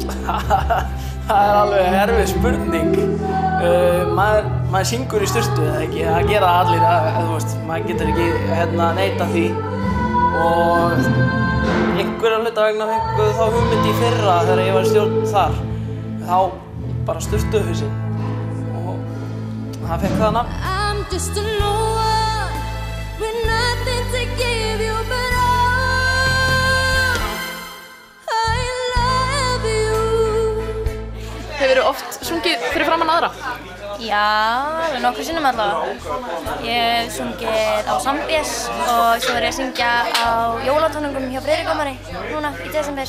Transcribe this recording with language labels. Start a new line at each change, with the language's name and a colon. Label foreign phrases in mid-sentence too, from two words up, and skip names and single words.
Icelandic: Það alveg erfið spurning. Maður syngur í sturtu, eða ekki? Það gera allir, þú veist, maður getur ekki neita því. Og einhverja hluta vegna fengu þá hugmynd í fyrra þegar ég var í stjórn þar. Þá bara Sturtuhausinn. Og það fekk það nafn.
English: I'm just a no one with nothing to give you but
Icelandic: Hefurðu oft sungið fyrir framan aðra? Já, alveg nokkrum sinnum allavega. Ég hef sungið á Sambés og svo er ég að syngja á jólatónleikum hjá Friðrikómari núna í desember.